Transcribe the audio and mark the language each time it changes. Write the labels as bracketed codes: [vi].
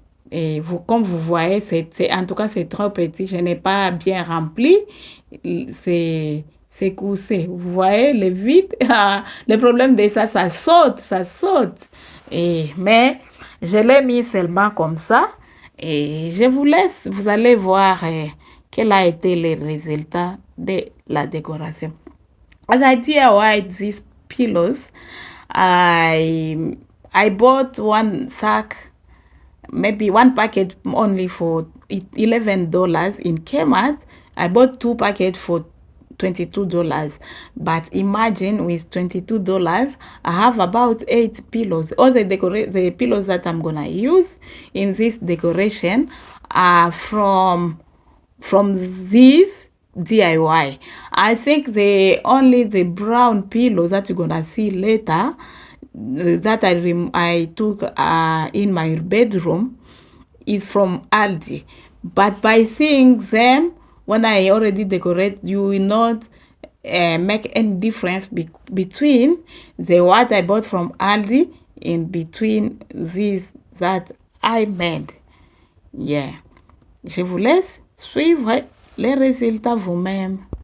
[fr] Et comme vous voyez, en tout cas, c'est trop petit. Je n'ai pas bien rempli ces coussins. Vous voyez, le vide, le problème de ça, ça saute. Mais je l'ai mis seulement comme ça. Et je vous laisse, vous allez voir quel a été le résultat de la décoration. [en] As I DIY these pillows, I bought one sack, maybe one packet only for $11 in Kmart. I bought 2 packets for $22. But imagine with $22, I have about 8 pillows. All the pillows that I'm gonna use in this decoration are from this DIY. I think only the brown pillows that you're gonna see later that I took in my bedroom is from Aldi. But by seeing them, when I already decorate, you will not make any difference between what I bought from Aldi in between these that I made. Yeah. [fr] Je vous laisse suivre les résultats vous-même.